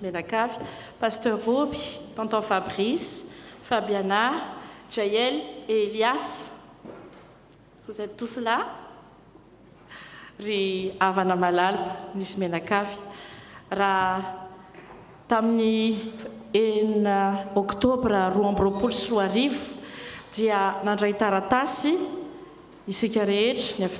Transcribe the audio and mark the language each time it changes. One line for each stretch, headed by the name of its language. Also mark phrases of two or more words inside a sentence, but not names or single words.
Malagasy: menakavy,
French: pasteur Roby, tonton Fabrice, Fabiana, Jaël et Elias. Vous êtes tous là?
Malagasy: Ry havana malalaka nisy menakavy. Raha tamin'ny 9 oktobra 2024 dia nandray taratasy isika rehetra ny